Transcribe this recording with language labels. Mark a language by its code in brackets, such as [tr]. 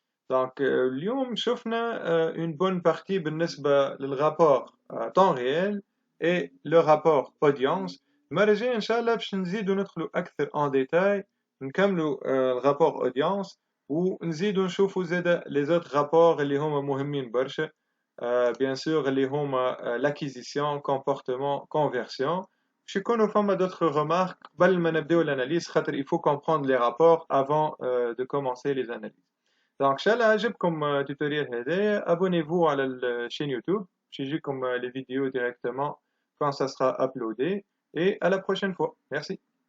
[fr] Donc [ar] اليوم شفنا [fr] une bonne partie [ar] بالنسبة للرابور [fr] temps réel et le rapport audience. [ar] المرة الجاية إن شاء الله باش نزيدو ندخلو أكثر [fr] en détail، [ar] نكملو الرابور audience، ونزيدو نشوفو زادا [fr] les autres rapports [ar] اللي هما مهمين برشا. [fr] bien sûr [ar] اللي هما [fr] l'acquisition, comportement, conversion. [ar] باش يكونو فما [fr] d'autres remarques [ar] قبل ما نبداو [fr] l'analyse خاطر il faut comprendre les rapports avant de commencer les analyses. [ar] Donc إن شاء الله عجبكم التوتوريال هذايا. [fr] abonnez-vous [ar] على الشين يوتيوب باش يجيكم [fr] les vidéos directement quand ça sera uploadé. Et à la prochaine fois. Merci.